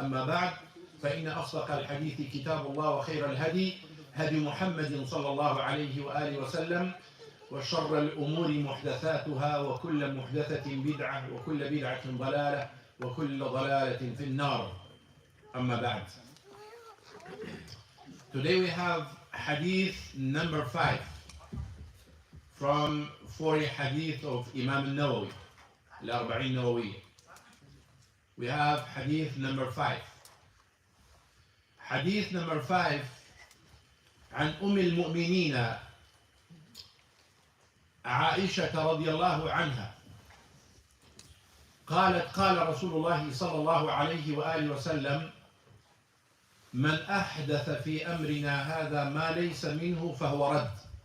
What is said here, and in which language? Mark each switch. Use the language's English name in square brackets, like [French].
[Arabic] أما بعد، فإن أصدق الحديث كتاب الله، وخير الهدي هدي محمد صلى الله عليه وآله وسلم، وشر الأمور محدثاتها، وكل محدثة بدعة، وكل بدعة ضلالة، وكل ضلالة في النار. أما بعد. [English] Today we have hadith number 5 from 40 hadith of Imam al-Nawawi, al-Arba'in Nawawi. We have hadith number 5. Hadith number 5 [Arabic] عن أم المؤمنين عائشة رضي الله عنها قالت: قال رسول الله صلى الله عليه وآله وسلم: من أحدث في أمرنا هذا ما ليس منه فهو رد.